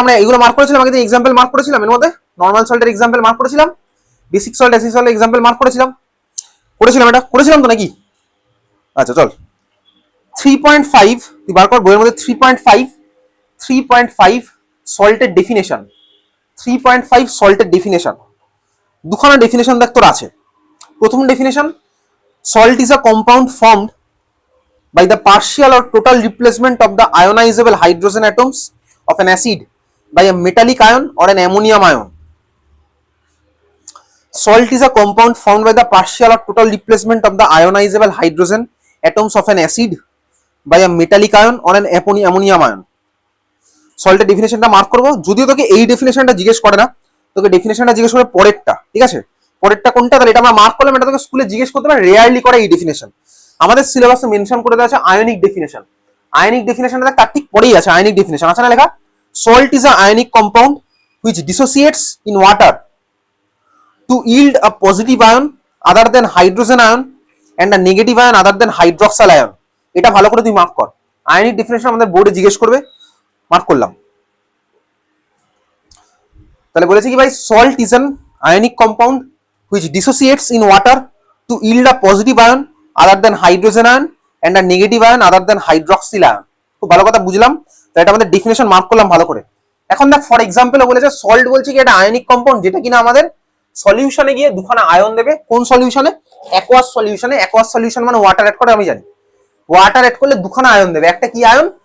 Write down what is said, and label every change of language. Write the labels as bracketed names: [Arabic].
[Bangla] আমরা এগুলো মার্ক করেছিলাম আগের দিন, এক্সাম্পল মার্ক করেছিলাম, এর মধ্যে নর্মাল সল্টের এক্সাম্পল মার্ক করেছিলাম, basic salt acid সল্টের example mark করেছিলাম, এটা করেছিলাম তো নাকি? আচ্ছা চল 3.5 তুই বার কর বইয়ের মধ্যে 3.5 সল্টের ডেফিনেশন, 3.5 সল্টের ডেফিনেশন, দুখানা ডেফিনেশন দেখ তোর আছে। [English] প্রথম definition, salt is a compound formed by the partial or total replacement of the ionizable hydrogen atoms of an acid by a metallic ion or an ammonium ion. Salt is a compound formed by the partial or total replacement of the ionizable hydrogen atoms of an acid by a metallic ion or an ammonium ion. [Bangla] সল্টের ডেফিনেশনটা mark করবো, যদিও তোকে এই ডেফিনেশনটা জিজ্ঞেস করে না, তোকে ডেফিনেশনটা জিজ্ঞেস করে পরেরটা, ঠিক আছে? পরেরটা কোনটা? তাহলে এটা আমরা মার্ক করলাম, এটা তোকে স্কুলে জিজ্ঞেস করতে পারে, রেয়ারলি করে এই ডেফিনেশন। আমাদের সিলেবাসে মেনশন করে দেওয়া আছে আয়নিক ডেফিনেশন। আয়নিক ডেফিনেশনটা তার ঠিক পরেই আছে, আয়নিক ডেফিনেশন আছে না লেখা? [English] Salt is a ionic compound which dissociates in water to yield a positive ion other than hydrogen ion and a negative ion other than hydroxyl ion. [Bangla] এটা ভালো করে তুই মার্ক কর, আয়নিক ডেফিনেশন আমাদের বোর্ডে জিজ্ঞেস করবে, মার্ক করলাম। তাহলে বলেছে কি ভাই, [English] Salt is an ionic compound which dissociates in water to yield a positive ion other than hydrogen ion and a negative ion other than hydroxyl ion. [Bangla] খুব ভালো কথা বুঝলাম, তো এটা আমাদের ডেফিনেশন মার্ক করলাম ভালো করে। এখন দেখ ফর এক্সাম্পল বলেছে সল্ট বলছে কি এটা আয়নিক কম্পাউন্ড যেটা কিনা আমাদের সলিউশনে গিয়ে দুখানা আয়ন দেবে। কোন সলিউশনে? অ্যাকোয়াস সলিউশনে। অ্যাকোয়াস সলিউশন মানে ওয়াটার অ্যাড করে, আমি জানি ওয়াটার অ্যাড করলে দুখানা আয়ন দেবে। একটা কি আয়ন?